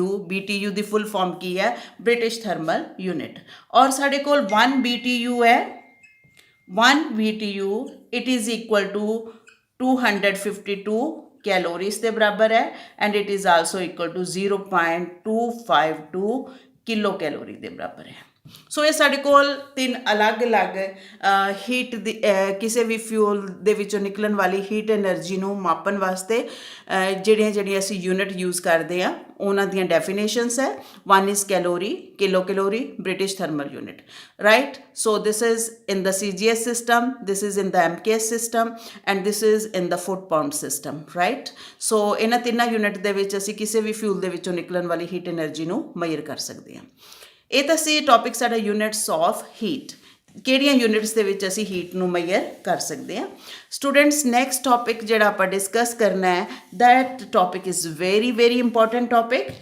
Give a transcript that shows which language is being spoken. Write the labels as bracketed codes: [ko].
[pa] BTU ਦੀ full form ਕੀ ਹੈ? British thermal unit. ਔਰ ਸਾਡੇ ਕੋਲ 1 BTU ਹੈ। [en] 1 BTU it is equal to 252 calories [pa] ਦੇ ਬਰਾਬਰ ਹੈ [en] and it is also equal to 0.252 [pa] kilo calorie ਦੇ ਬਰਾਬਰ ਹੈ। ਸੋ ਇਹ ਸਾਡੇ ਕੋਲ 3 ਅਲੱਗ-ਅਲੱਗ ਹੀਟ ਦੀ ਕਿਸੇ ਵੀ ਫਿਊਲ ਦੇ ਵਿੱਚੋਂ ਨਿਕਲਣ ਵਾਲੀ ਹੀਟ એનર્ਜੀ ਨੂੰ ਮਾਪਣ ਵਾਸਤੇ ਜਿਹੜੀਆਂ ਅਸੀਂ ਯੂਨਿਟ ਯੂਜ਼ ਕਰਦੇ ਹਾਂ ਉਹਨਾਂ ਦੀਆਂ ਡੈਫੀਨੇਸ਼ਨਸ ਹੈ। [en] 1 is calorie, kilo calorie, British thermal unit, right? So this is in the CGS system, this is in the MKS system and this is in the foot pound system, right? [pa] So ਇਹਨਾਂ ਤਿੰਨਾਂ unit ਦੇ ਵਿੱਚ ਅਸੀਂ ਕਿਸੇ ਵੀ fuel ਦੇ ਵਿੱਚੋਂ ਨਿਕਲਣ ਵਾਲੀ ਹੀਟ એનર્ਜੀ ਨੂੰ ਮੈਜ਼ਰ ਕਰ ਸਕਦੇ ਹਾਂ। ਇਹ ਤਾਂ ਸੀ ਟੌਪਿਕ ਸਾਡਾ ਯੂਨਿਟਸ ਆਫ ਹੀਟ, ਕਿਹੜੀਆਂ ਯੂਨਿਟਸ ਦੇ ਵਿੱਚ ਅਸੀਂ ਹੀਟ ਨੂੰ ਮੈਜ਼ਰ ਕਰ ਸਕਦੇ ਹਾਂ। ਸਟੂਡੈਂਟਸ ਨੈਕਸਟ ਟੌਪਿਕ ਜਿਹੜਾ ਆਪਾਂ ਡਿਸਕਸ ਕਰਨਾ ਹੈ [en] That topic is very very important topic.